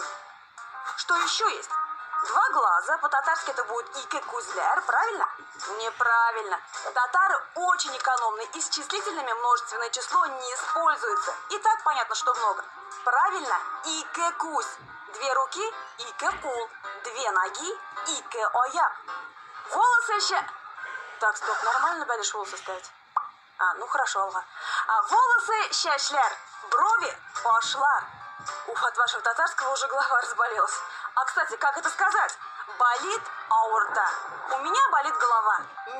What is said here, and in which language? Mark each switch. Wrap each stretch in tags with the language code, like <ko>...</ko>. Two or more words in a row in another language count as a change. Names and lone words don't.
<ru>Что еще есть? Два глаза, по-татарски это будет</ru> <tt>ике кузляр,</tt> <ru>правильно? Неправильно. Татары очень экономны, и с числительными множественное число не используется. И так понятно, что много. Правильно,</ru> <tt>ике куз.</tt> <ru>Две руки,</ru> <tt>ике кул.</tt> <ru>Две ноги,</ru> <tt>ике оя.</tt> <ru>Волосы еще... Так, стоп, нормально будешь волосы ставить? Ну хорошо, Алга. Волосы щашлер, брови пошлар. От вашего татарского уже голова разболелась. Кстати, как это сказать? Болит аорта. У меня болит голова.</ru>